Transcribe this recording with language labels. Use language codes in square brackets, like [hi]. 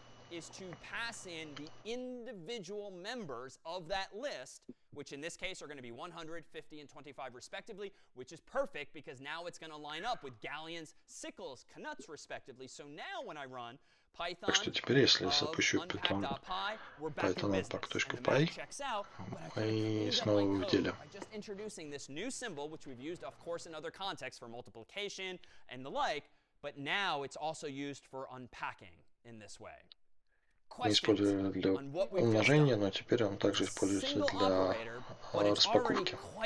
[en] Is to pass in the individual members of that list, which in this case are going to be 100, 50, and 25 respectively, which is perfect because now it's going to line up with galleons, sickles, knuts respectively. So now when I run Python, [ru] так что теперь, если я запущу Python unpack.py, мы снова в деле. [en] Just introducing this new symbol, which we've used, of course, in other contexts for multiplication and the like, but now it's also used for unpacking in this way. [ru] Мы использовали для умножения, но теперь он также используется для распаковки.